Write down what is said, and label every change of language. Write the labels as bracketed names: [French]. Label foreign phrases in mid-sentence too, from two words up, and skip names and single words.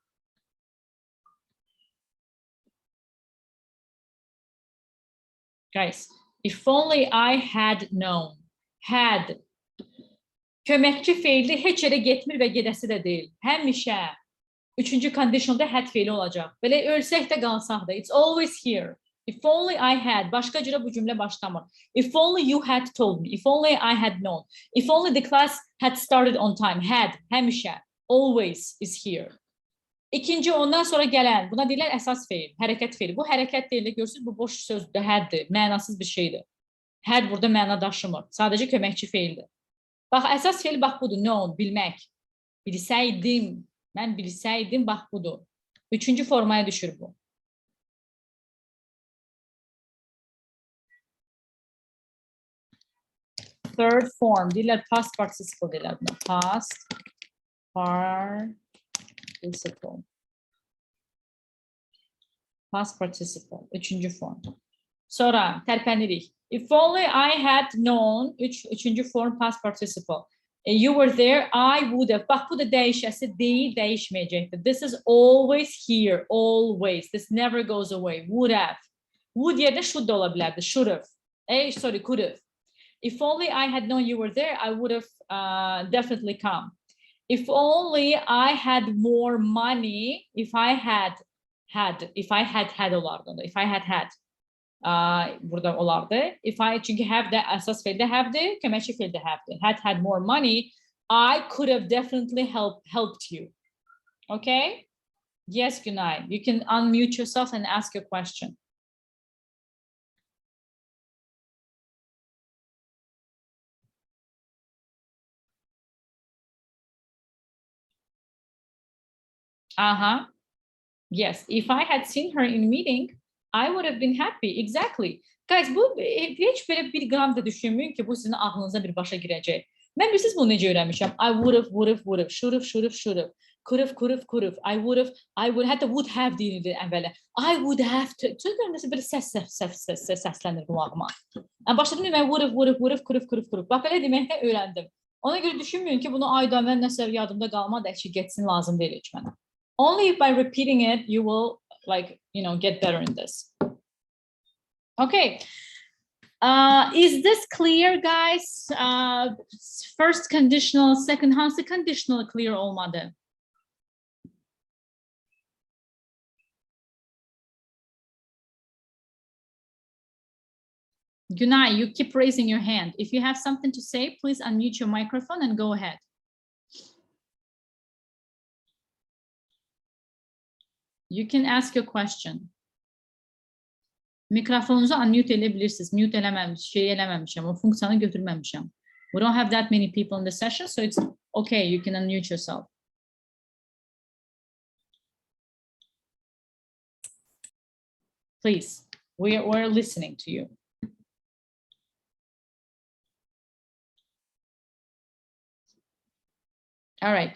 [English] Guys, if only I had known. Had. [Azerbaijani] Köməkçi feili heç yerə getmir və gedəsi də deyil. Həmişə. Üçüncü conditionalda had feili olacaq. Belə ölsək də qalsaq da. [English] It's always here. If only I had. [Azerbaijani] Başqa cürə bu cümlə başlamır. [English] If only you had told me. If only I had known. If only the class had started on time. Had. Həmişə. Always is here. [Azerbaijani] İkinci ondan sonra gələn. Buna deyirlər əsas feil. Hərəkət feili. Bu hərəkət deyil. Görürsünüz bu boş sözdür. Haddir. Mənasız bir şeydir. Had burada məna daşımır. Sadəcə köməkçi feildir. Bax, əsas feil bax budur. Known. Bilmək. Bilsəydim. Mən bilsəydim, bax budur. Üçüncü formaya düşür bu. [English] Third form. [Azerbaijani] Deyirlər [English] past participle [Azerbaijani] deyirlər buna. [English] Past participle. Past participle. [Azerbaijani] Üçüncü form. Sonra tərpənirik. [English] If only I had known. [Azerbaijani] Üçüncü form [English] past participle. You were there, I would have. [Azerbaijani] Bax, bu da dəyişəsi deyil, dəyişməyəcəkdir. [English] This is always here, always. This never goes away. Would have. [Azerbaijani] Would yerdə should da ola bilərdi. [English] Should have. Sorry, could have. If only I had known you were there, I would have definitely come. If only I had more money, if I had olardı. If I had. [Azerbaijani] Burada olardı. Çünki have də əsas feildə have'dir, köməkçi feildə have'dir. [English] Had more money, I could have definitely helped you. Okay? Yes, Günay. You can unmute yourself and ask your question. Yes, if I had seen her in meeting, I would have been happy. Exactly. Guys, [Azerbaijani] bu heç belə bir qram da düşünməyin ki, bu sizin ağlınıza bir başa girəcək. Mən bilirsiniz bunu necə öyrənmişəm? [English] I would have, should have, could have, I would have, hətta would have [Azerbaijani] deyildi əvvələ. [English] I would have to. [Azerbaijani] Çünki nəsə belə səslənir qulağıma. Başladım mən [English] would have, could have. [Azerbaijani] Bax, belə deməkdən öyrəndim. Ona görə düşünməyin ki, bunu ayda mən nəsə yadımda qalmadı, əşi getsin, lazım deyil heç mənə. [English] Only by repeating it, you will get better in this. Okay. Is this clear, guys? First conditional, second, [Azerbaijani] hansı [English] conditional clear [Azerbaijani] olmadı? [English] Günay, you keep raising your hand. If you have something to say, please unmute your microphone and go ahead. You can ask your question. [Turkish] Mikrofonunuzu unmute edebilirsiniz. [Azerbaijani] Mute eləməmişəm. O funksiyanı götürməmişəm. [English] We don't have that many people in the session, so it's okay. You can unmute yourself. Please, we're listening to you. All right.